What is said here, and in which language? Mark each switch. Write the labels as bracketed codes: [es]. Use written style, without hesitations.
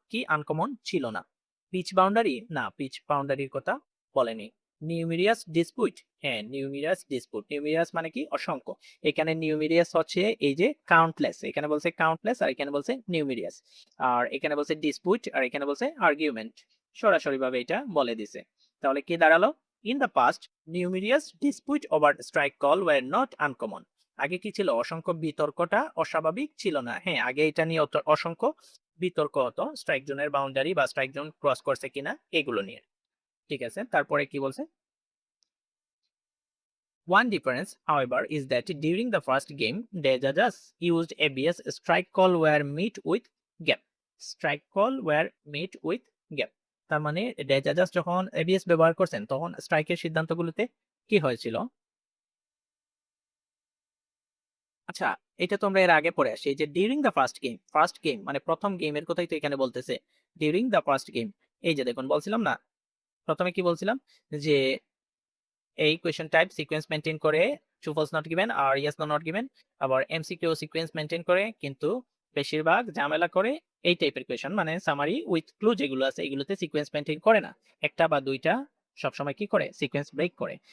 [bn] কি আনকমন ছিল না? পিচ বাউন্ডারি না, পিচ বাউন্ডারির কথা বলেনি। নিউমেরিয়াস ডিসপুট, হ্যাঁ নিউমেরিয়াস ডিসপুট। নিউমেরিয়াস মানে কি? অসংখ্য। এখানে নিউমেরিয়াস হচ্ছে এই যে কাউন্টলেস, এখানে বলছে কাউন্টলেস আর এখানে বলছে নিউমেরিয়াস, আর এখানে বলছে ডিসপুট আর এখানে বলছে আর্গুমেন্ট, সরাসরি ভাবে এটা বলে দিছে। তাহলে কি দাঁড়ালো? [en] In the past numerous dispute over strike call were not uncommon. [bn] আগে কি ছিল? অসংখ্য বিতর্কটা অস্বাভাবিক ছিল না। হ্যাঁ, আগে এটা নিয়ে অসংখ্য বিতর্ক হতো, স্ট্রাইক জোনের বাউন্ডারি বা স্ট্রাইক জোন ক্রস করছে কিনা এগুলো নিয়ে। ঠিক আছে, তারপরে কি বলছে? [en] One difference, however, is that during the first game, the judges used ABS strike call were met with gap. Strike call were met with gap. [bn] তার মানে জাজ যখন এবিএস ব্যবহার করছেন তখন স্ট্রাইকের সিদ্ধান্তগুলোতে কি হয়েছিল? আচ্ছা, এটা তোমরা এর আগে পড়ে আসি যে [en] during the first game [bn] মানে প্রথম গেমের কথাই তো এখানে বলতেছে। ডিউরিং দ্য ফার্স্ট গেম, এই যে দেখুন বলছিলাম না, প্রথমে কি বলছিলাম যে এই কোয়েশ্চেন টাইপ সিকোয়েন্স মেনটেন করে, true false not given আর yes no not given, আবার এমসিকিউ সিকোয়েন্স মেনটেন করে, কিন্তু বেশিরভাগ ঝামেলা করে এই টাইপের কোয়েশ্চেন, মানে সামারি উইথ ক্লু যেগুলো আছে এগুলোতে সিকোয়েন্স মেনটেন করে না, একটা বা দুইটা সবসময় কি করে? সিকোয়েন্স ব্রেক করে।